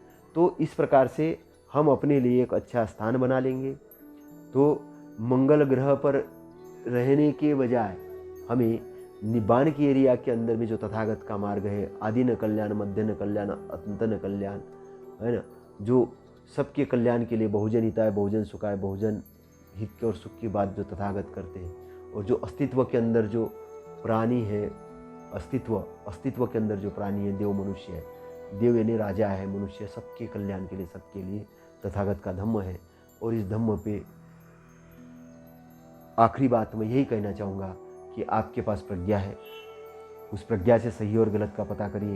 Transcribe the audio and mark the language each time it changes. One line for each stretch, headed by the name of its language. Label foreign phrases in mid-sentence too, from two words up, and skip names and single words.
Hindi: तो इस प्रकार से हम अपने लिए एक अच्छा स्थान बना लेंगे। तो मंगल ग्रह पर रहने के बजाय हमें निब्बान की एरिया के अंदर में जो तथागत का मार्ग है,
Pali: आदि न कल्याण, मध्य न कल्याण, अंत न कल्याण,
Hindi: है ना, जो सबके कल्याण के लिए
Pali: बहुजन हिताय, बहुजन सुखाय,
Hindi: बहुजन हित के और सुख की बात जो तथागत करते हैं, और जो अस्तित्व के अंदर जो प्राणी है, अस्तित्व के अंदर जो प्राणी है, देव मनुष्य है, देव यानी राजा है, मनुष्य सबके कल्याण के लिए, सबके लिए तथागत का धम्म है। और इस धम्म पे आखिरी बात मैं यही कहना चाहूँगा कि आपके पास प्रज्ञा है, उस प्रज्ञा से सही और गलत का पता करिए।